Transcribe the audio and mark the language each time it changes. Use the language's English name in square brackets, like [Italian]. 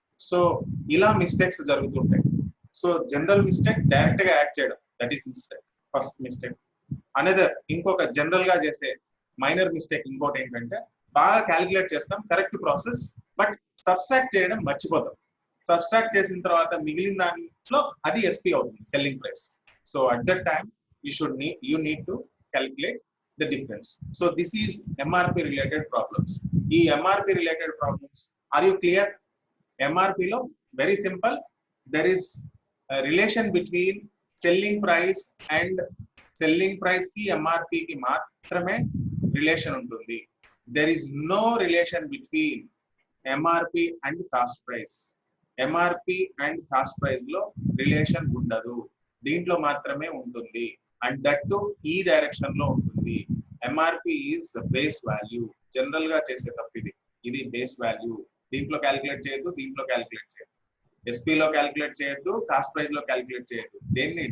[Telugu] So ఇలా mistakes జరుగుతుంటాయి. So general mistake direct గా యాడ్ చేయడం, that is mistake, first mistake. Another ఇంకొక జనరల్ గా చేసే మైనర్ మిస్టేక్ ఇంకోటి ఏంటంటే, బాగా క్యాలిక్యులేట్ చేస్తాం, కరెక్ట్ ప్రాసెస్, బట్ సబ్స్ట్రాక్ట్ చేయడం మర్చిపోతాం. సబ్స్ట్రాక్ట్ చేసిన తర్వాత మిగిలిన దాంట్లో అది ఎస్పీ అవుతుంది, selling price. [English] So at that time you need to calculate the difference. So this is MRP related problems. ఈ MRP related problems, are you clear? MRP లో very simple, there is a relation between selling price and selling price [Telugu] కి MRP కి మాత్రమే relation ఉంటుంది. [English] There is no relation between MRP and cost price. [Telugu] MRP and cost price లో relation ఉండదు, దీంట్లో మాత్రమే ఉంటుంది. [English] and that too [Telugu] ఈ డైరెక్షన్ లో ఉంటుంది. [English] MRP is base value. [Telugu] General గా చేసే తప్పు ఇది బేస్ వాల్యూ. దీంట్లో క్యాలిక్యులేట్ చేయొద్దు, దీంట్లో క్యాలిక్యులేట్ చేయొద్దు, ఎస్పీ లో క్యాలిక్యులేట్ చేయొద్దు, కాస్ట్ ప్రైస్ లో క్యాలిక్యులేట్ చేయొద్దు. దేన్ని?